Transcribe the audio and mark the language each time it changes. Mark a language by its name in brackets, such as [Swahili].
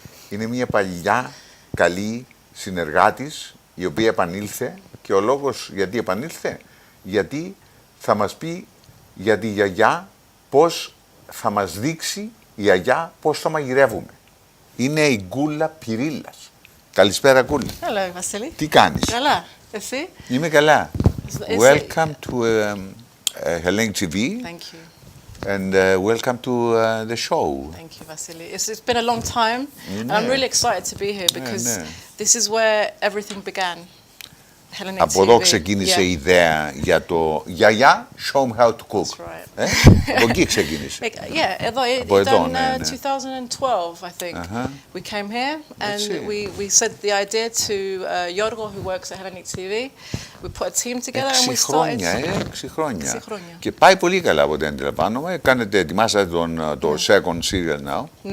[Greek] Είναι μια παλιά καλή συνεργάτης η οποία επανήλθε και ο λόγος γιατί επανήλθε, γιατί θα μας πει για τη Γιαγιά πώς θα μας δείξει η Γιαγιά πώς θα μαγειρεύουμε. Είναι η Γκούλα Pirillas. Καλησπέρα Γκούλα. [English] Hello, Βασίλη. [Greek] Τι κάνεις? Καλά. Εσύ? Είμαι καλά. [English] Welcome to Hellenic TV. Thank you. And welcome to the show. Thank you, Vasily. It's been a long time, and I'm really excited to be here because this is where everything began. Hellenic [Greek] Από [English] TV. [Greek] εδώ ξεκίνησε η ιδέα για το Yiayia, [English] show them how to cook. That's right. [Greek] Από εκεί ξεκίνησε. [English] Yeah, [Greek] εδώ ήταν [English] 2012, I think. We came here and we said the idea to Yorgo, who works at Hellenic TV. We put a team together and we started. [Greek] 6 χρόνια. Και πάει πολύ καλά από ό,τι αντιλαμβάνομαι. Ετοιμάσατε το [English] second serial now.